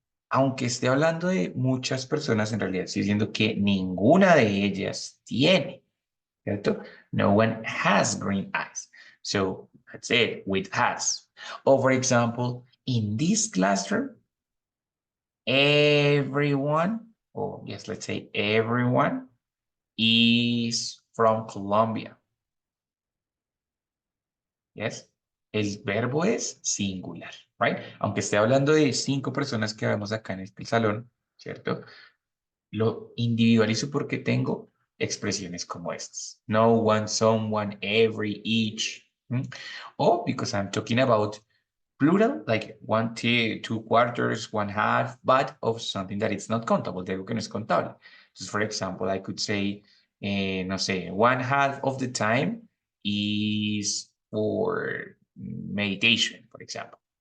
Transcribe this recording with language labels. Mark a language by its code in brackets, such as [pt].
[es] Aunque esté hablando de muchas personas, en realidad estoy diciendo que ninguna de ellas tiene, ¿cierto? [en] No one has green eyes. So that's it, with has. Or for example, in this classroom, everyone, or yes, let's say everyone is from Colombia. [es] Yes. El verbo es singular, right? Aunque esté hablando de 5 personas que vemos acá en este salón, ¿cierto? Lo individualizo porque tengo expresiones como estas. [en] No one, someone, every, each. Or because I'm talking about plural, like 1/2, 2/4, 1/2, but of something that it's not countable, [es] de algo que no es contable. [en] So for example, I could say, [es] no sé, [en] 1/2 of the time is for meditation, for example.